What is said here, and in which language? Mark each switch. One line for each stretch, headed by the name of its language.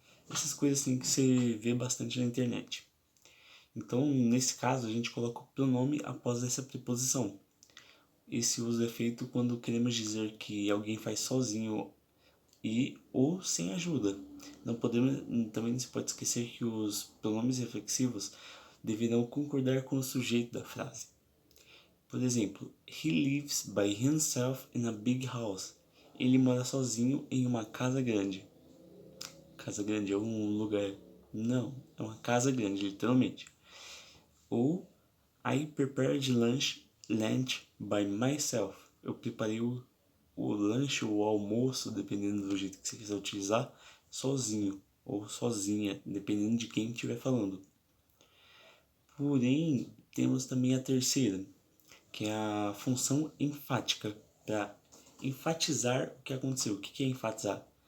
Portuguese: Essas coisas assim que você vê bastante na internet. Então, nesse caso, a gente coloca o pronome após essa preposição. Esse uso é feito quando queremos dizer que alguém faz sozinho ou sem ajuda. Também não se pode esquecer que os pronomes reflexivos deverão concordar com o sujeito da frase. Por exemplo,
English: he lives by himself in a big house.
Portuguese: Ele mora sozinho em uma casa grande. Casa grande é um lugar? Não, é uma casa grande, literalmente. Ou
English: I prepared lunch by myself.
Portuguese: Eu preparei o lanche ou o almoço, dependendo do jeito que você quiser utilizar, sozinho ou sozinha, dependendo de quem estiver falando. Porém, temos também a terceira, que é a função enfática, para enfatizar o que aconteceu. O que é enfatizar?